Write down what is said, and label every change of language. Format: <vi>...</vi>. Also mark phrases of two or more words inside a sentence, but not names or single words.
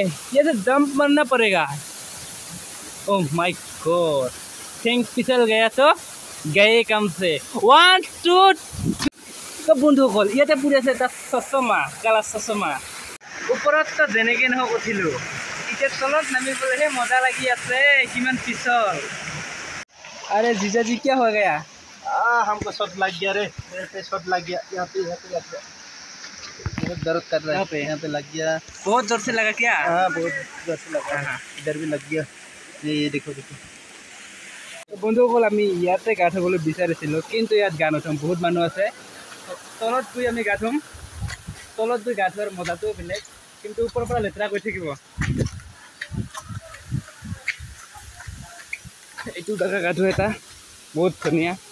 <hi>ये तो जंप मारना पड़ेगा।</hi> <en>Oh my God,</en> <hi>थिंग फिसल गया तो गए काम से।</hi> <as>1 2 তো বন্ধুসকল, ইয়াতে পৰি আছে এটা চশমা, কালা চশমা। ওপৰত তো যেনেকৈ নহওক উঠিলোঁ, এতিয়া তলত নামিবলৈহে মজা লাগি আছে। কিমান পিছল। আৰে জিজাজি কিয় হৈ গয়া?</as> <hi>हमको शॉट लग गया रे, शॉट लग गया। यहाँ पे बहुत दर्द कर रहा है। यहाँ पे लग गया। बहुत जोर से लगा क्या? हाँ, बहुत जोर से लगा। इधर भी लग गया। ये देखो देखो।</hi> <as>বন্ধুসকল, আমি ইয়াতে গা ধুবলৈ বিচাৰিছিলোঁ, কিন্তু ইয়াত গা নুধুম, বহুত মানুহ আছে। তলত গৈ আমি গা ধুম। তলত গৈ গা ধোৱাৰ মজাটো বেলেগ, কিন্তু ওপৰৰ পৰা লেতেৰা কৰি থাকিব। এইটো জাগা গা ধোৱা এটা বহুত ধুনীয়া।</as>